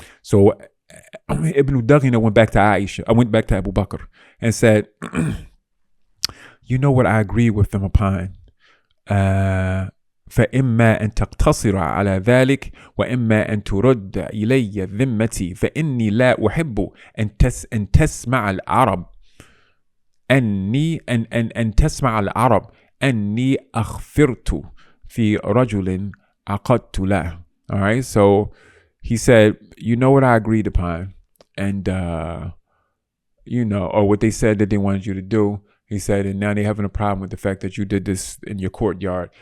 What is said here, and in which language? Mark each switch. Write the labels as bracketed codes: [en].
[en] So Ibn al-Daghina went back to Aishah. I went back to Abu Bakr and said, you know what I agree with them upon. [ar] فإما أن تقتصر على ذلك وإما أن ترد إلي ذمتي فإني لا أحب أن تسمع العرب أن تسمع العرب أني أغفرت في رجل عقدت له. [en] All right, so he said, you know what I agreed upon, and or what they said that they wanted you to do. He said, and now they're having a problem with the fact that you did this in your courtyard.